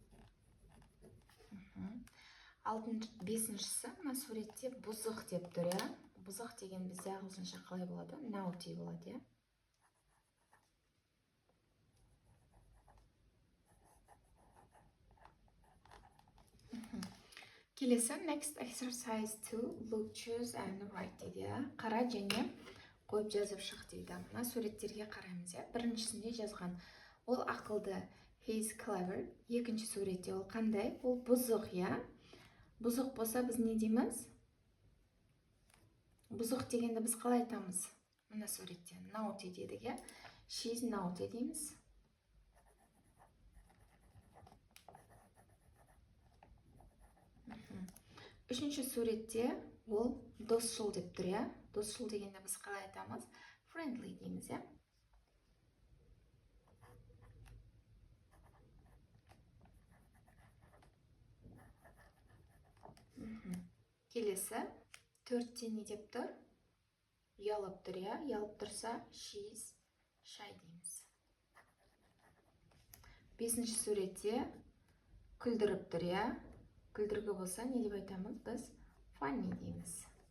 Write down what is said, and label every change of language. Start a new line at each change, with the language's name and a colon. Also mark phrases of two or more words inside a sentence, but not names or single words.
Kazakh: Бесіншісі, мына суретте бұзық деп тұр, я? Бұзық деген бізде ағылшынша қалай болады? Naughty болады, я? Келесі,
English: next exercise 2, look, choose and write дейді.
Kazakh: Қара және қойып жазып шық дейді. Мына суреттерге қараймыз, я? Біріншісінде жазған. Ол ақылды,
English: he is clever.
Kazakh: Екінші суретте ол қандай? Ол бұзық, я? Бұзық болса біз не дейміз? Бұзық дегенді біз қалай айтамыз? Мына суретте naughty дедік, я?
English: She is naughty дейміз.
Kazakh: Үшінші суретте ол досшыл деп тұр, я? Досшыл дегенді біз қалай айтамыз? Friendly дейміз, я? Келесі, төртте не деп тұр? Ұялып тұр, я? Ұялып тұрса,
English: she is shy дейміз.
Kazakh: Бесінші суретте күлдіріп тұр, я? Күлдіргі болса, не деп айтамыз? Біз funny дейміз.